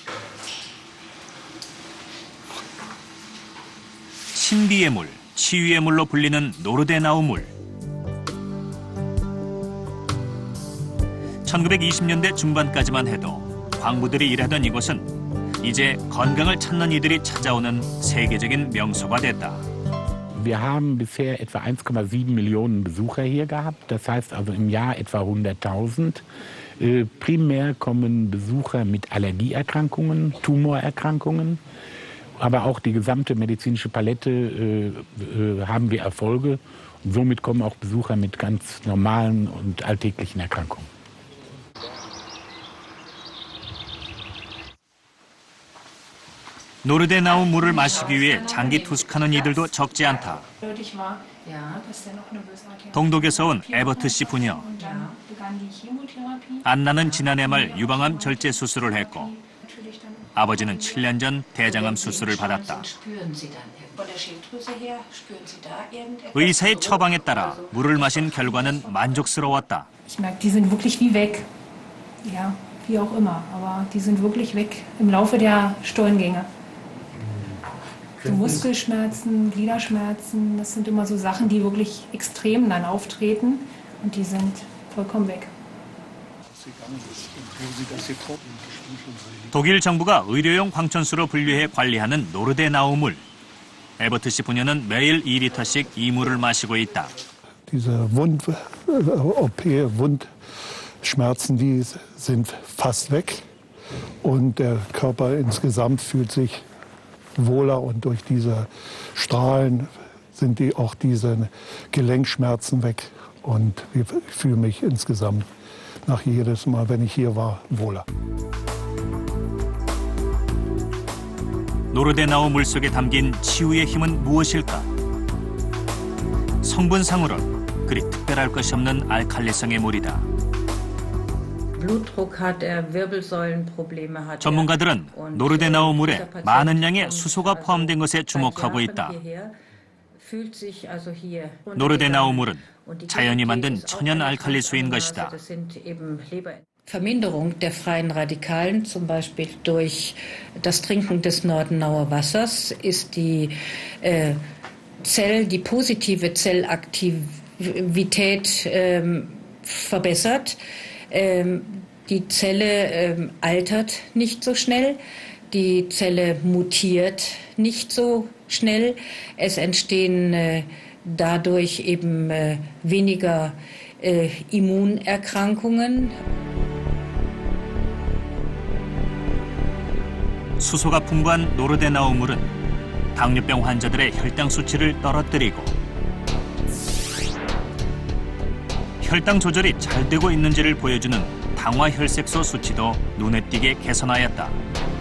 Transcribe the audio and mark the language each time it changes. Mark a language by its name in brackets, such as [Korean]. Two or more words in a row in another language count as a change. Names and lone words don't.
[Korean] 신비의 물, 치유의 물로 불리는 노르데나우 물. 1920년대 중반까지만 해도 광부들이 일하던 이곳은 이제 건강을 찾는 이들이 찾아오는 세계적인 명소가 됐다. [German] Wir haben bisher etwa 1,7 Millionen Besucher hier gehabt, das heißt also im Jahr etwa 100.000. Primär kommen Besucher mit Allergieerkrankungen, Tumorerkrankungen, aber auch die gesamte medizinische Palette haben wir Erfolge. Und somit kommen auch Besucher mit ganz normalen und alltäglichen Erkrankungen. [Korean] 노르데나우 물을 마시기 위해 장기 투숙하는 이들도 적지 않다. 동독에서 온 에버트 씨 부녀. 안나는 지난해 말 유방암 절제 수술을 했고 아버지는 7년 전 대장암 수술을 받았다. 의사의 처방에 따라 물을 마신 결과는 만족스러웠다. [German] Ich merke, die sind wirklich wie weg. Ja, wie auch immer. Aber die sind wirklich weg im Laufe der Stuhlengänge. So Muskelschmerzen, Gliederschmerzen, das sind immer so Sachen, die wirklich extrem dann auftreten und die sind vollkommen weg. [Korean] 독일 정부가 의료용 광천수로 분류해 관리하는 노르데나우 물. 에버트 씨 부녀는 매일 2리터씩 이 물을 마시고 있다. [German] Diese Wundschmerzen, die sind fast weg und der Körper insgesamt fühlt sich wohler und durch diese Strahlen sind auch diese Gelenkschmerzen weg und ich fühle mich insgesamt nach jedes Mal, wenn ich hier war, wohler. [Korean] 노르데나우 물 속에 담긴 치유의 힘은 무엇일까? 성분상으론 그리 특별할 것이 없는 알칼리성의 물이다. 전문가들은 노르데나우 물에 많은 양의 수소가 포함된 것에 주목하고 있다. 노르데나우 물은 자연이 만든 천연 알칼리수인 것이다. [German] Verminderung der freien Radikalen, zum Beispiel durch das Trinken des Nordenauer Wassers, ist die positive Zellaktivität verbessert. Die Zelle altert nicht so schnell, die Zelle mutiert nicht so schnell. Es entstehen dadurch eben weniger Immunerkrankungen. [Korean] 수소가 풍부한 노르데나우 물은 당뇨병 환자들의 혈당 수치를 떨어뜨리고 혈당 조절이 잘 되고 있는지를 보여주는 당화혈색소 수치도 눈에 띄게 개선하였다.